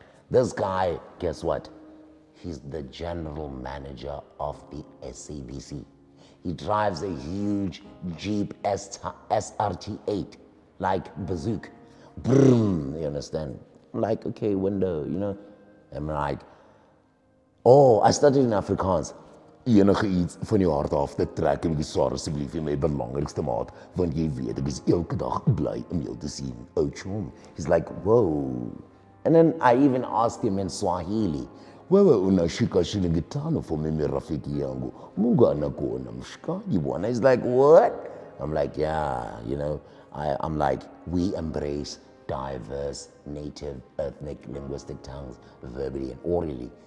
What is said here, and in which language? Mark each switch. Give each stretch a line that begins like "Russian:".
English: This guy, guess what? He's the general manager of the SABC. He drives a huge Jeep SRT8, like bazooka. Boom, you understand? I'm like, okay, window, you know? I'm like, oh, I studied in Afrikaans.
Afrikaans: Enige iets van jou hart af te trek en beswaar asseblief vir my belangrikste maat, want jy weet ek is elke dag bly om jou te sien.
English: Oh, chom. He's like, whoa. And then I even asked him in Swahili,
Swahili: wewe unashika shilingi 5
English: for
Swahili: mimi rafiki yangu. Mungu anakuona mshikaji bwana.
English: He's like, what? I'm like, yeah, you know, I'm like, we embrace diverse, native, ethnic, linguistic tongues, verbally and orally.